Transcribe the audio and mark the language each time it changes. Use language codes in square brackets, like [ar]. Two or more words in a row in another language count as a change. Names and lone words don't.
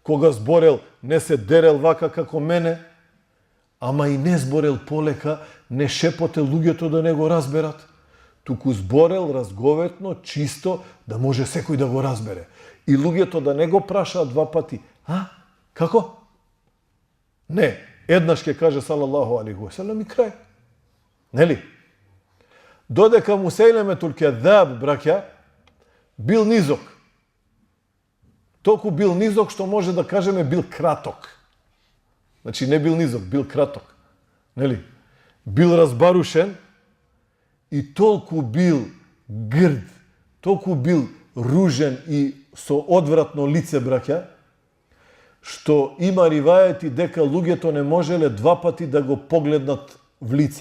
[mk] Кога зборел, не се дерел вака како мене, ама и не зборел полека, не шепотел луѓето да не го разберат, туку зборел разговетно, чисто, да може секој да го разбере. И луѓето да не го прашаат два пати. Како? Не, еднаш ќе каже [ar] صلى الله عليه وسلم [mk] и крај. Нели? Додека Мусейлеметул Кедзаб, браќа, бил низок. Толку бил низок што може да кажеме бил краток. Значи не бил низок, бил краток. Нели? Бил разбарушен и толку бил грд, толку бил ружен и со одвратно лице, браќа, што има ривајети дека луѓето не можеле два пати да го погледнат в лице.